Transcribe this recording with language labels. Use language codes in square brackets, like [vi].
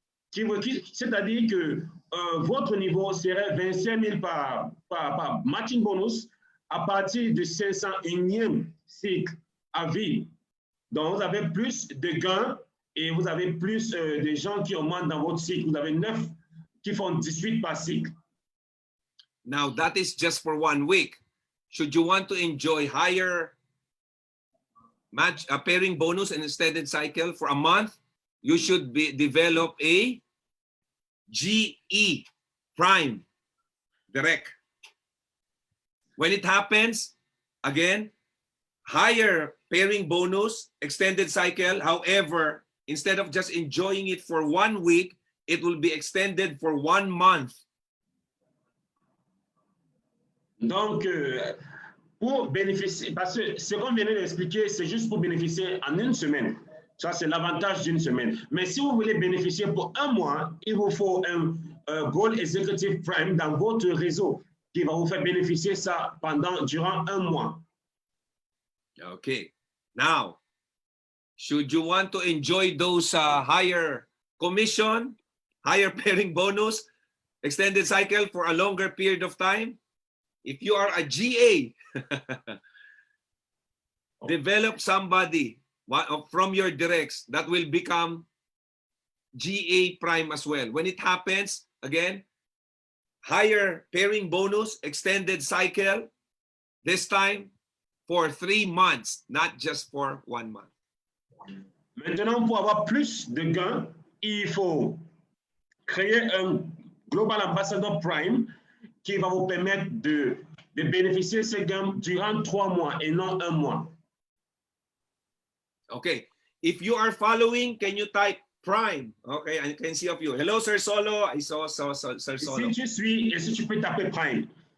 [fr] C'est-à-dire que votre niveau serait 25 000 par matching bonus à partir de 501e cycle à vie. Donc, vous avez plus de gains et vous avez plus de gens qui augmentent dans votre cycle. Vous avez 9 qui font 18 par cycle. [en] Now, that is just for 1 week. Should you want to enjoy higher pairing bonus and extended cycle for a month, you should develop a GE Prime Direct. When it happens, again, higher pairing bonus, extended cycle. However, instead of just enjoying it for 1 week, it will be extended for 1 month. [fr] Donc, pour bénéficier, parce que ce qu'on vient d'expliquer, c'est juste pour bénéficier en 1 semaine. Ça, c'est l'avantage d'une semaine. Mais si vous voulez bénéficier pour un mois, il vous faut un Gold Executive Prime dans votre réseau qui va vous faire bénéficier ça durant un mois. [en] Okay. Now, should you want to enjoy those higher commission, higher pairing bonus, extended cycle for a longer period of time, if you are a GA, develop somebody from your directs that will become GA Prime as well. When it happens, again, higher pairing bonus, extended cycle, this time for 3 months, not just for 1 month. [fr] Maintenant, pour avoir plus de gains, il faut créer un Global Ambassador Prime qui va vous permettre de bénéficier de ces gains durant 3 mois et non 1 mois. [en] Okay. If you are following, can you type Prime? Okay, I can see of you. Hello, Sir Solo. I saw Sir Solo. [fr] Si tu suis et si tu peux taper Prime.